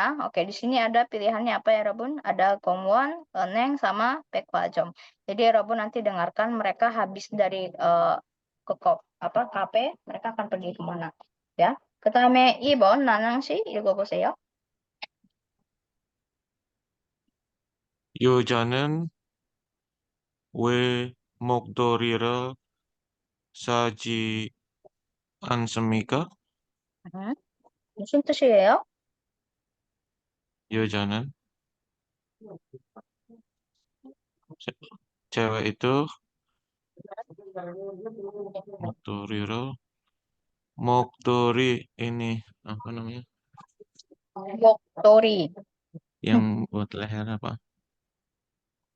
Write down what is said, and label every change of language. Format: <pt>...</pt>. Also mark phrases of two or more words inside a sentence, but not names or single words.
<id>Oke, di sini ada pilihannya apa ya, Rabun? Ada Gongwon, Neng, sama Baekgwajeom. Jadi Rabun nanti dengarkan mereka habis dari kafe, mereka akan pergi kemana? Ya.</id> <ko>그다음에 2번 나낭 씨 읽어보세요. 여자는 왜 목도리를 사지 않습니까? 무슨 뜻이에요?</ko> <id>여자는 cewek itu 목도리 ini apa namanya?</id> <ko>목도리.</ko> <id>Yang buat leher apa?</id>